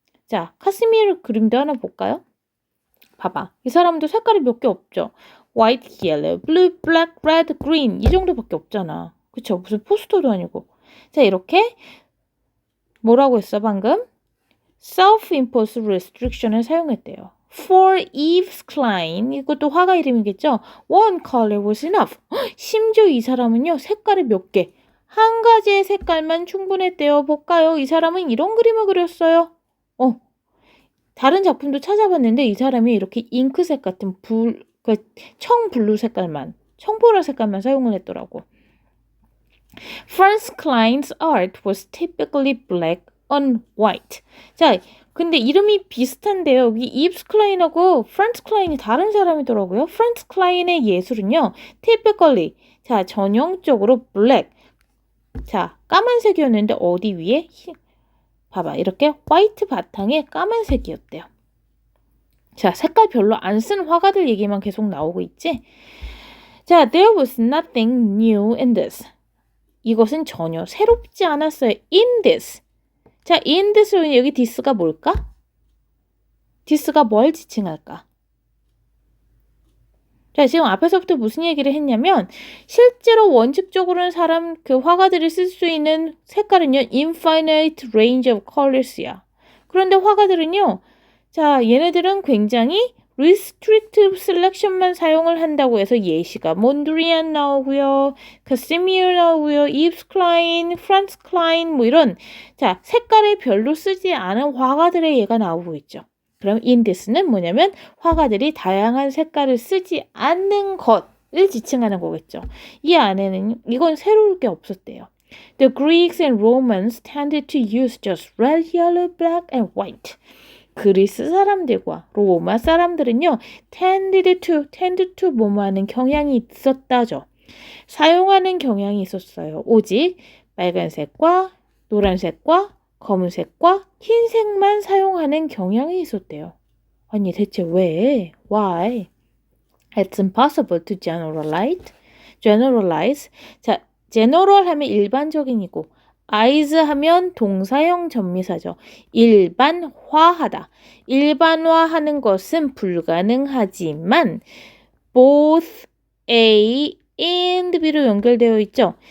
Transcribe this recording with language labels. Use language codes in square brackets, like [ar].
[ko] 자, 카스미르 그림도 하나 볼까요? 봐봐. 이 사람도 색깔이 몇 개 없죠? [en] white, yellow, blue, black, red, green [ko] 이 정도밖에 없잖아. 그쵸? 무슨 포스터도 아니고. 자, 이렇게 뭐라고 했어 방금? self-imposed restriction을 사용했대요. For Yves Klein, 이것도 화가 이름이겠죠? [en] One color was enough. [ko] 심지어 이 사람은요, 색깔이 몇 개, 한 가지의 색깔만 충분했대요. 볼까요? 이 사람은 이런 그림을 그렸어요. 다른 작품도 찾아봤는데 이 사람이 이렇게 잉크색 같은 청블루 색깔만, 청보라 색깔만 사용을 했더라고. [en] Franz Klein's art was typically black on white. [ko] 자, 근데 이름이 비슷한데요. 여기 이브스 클라인하고 프란츠 클라인이 다른 사람이더라고요. 프란츠 클라인의 예술은요. typically, 자, 전형적으로 black. 자, 까만색이었는데 어디 위에? 봐봐. 이렇게 화이트 바탕에 까만색이었대요. 자, 색깔 별로 안 쓴 화가들 얘기만 계속 나오고 있지? [en] 자, there was nothing new in this. [ko] 이것은 전혀 새롭지 않았어요. in this. 자, in this로 여기 this가 뭘까? this가 뭘 지칭할까? 자, 지금 앞에서부터 무슨 얘기를 했냐면 실제로 원칙적으로는 화가들이 쓸 수 있는 색깔은요. [en] infinite range of colors야. [ko] 그런데 화가들은요. 자, 얘네들은 굉장히 restrictive selection만 사용을 한다고 해서 예시가 몬드리안 나오고요. 카시미르 나오고요. 이브스 클라인, 프란츠 클라인 뭐 이런 자, 색깔을 별로 쓰지 않은 화가들의 예가 나오고 있죠. 그럼 in this는 뭐냐면 화가들이 다양한 색깔을 쓰지 않는 것을 지칭하는 거겠죠. 이 안에는 이건 새로울 게 없었대요. [en] The Greeks and Romans tended to use just red, yellow, black, and white. [ko] 그리스 사람들과 로마 사람들은요. tended to 뭐뭐하는 경향이 있었다죠. 사용하는 경향이 있었어요. 오직 빨간색과 노란색과 검은색과 흰색만 사용하는 경향이 있었대요. 아니 대체 왜? Why? [en] It's impossible to generalize. [ko] 자, general 하면 일반적인이고 ize 하면 동사형 전미사죠. 일반화하다. 일반화하는 것은 불가능하지만 both A and B로 연결되어 있죠.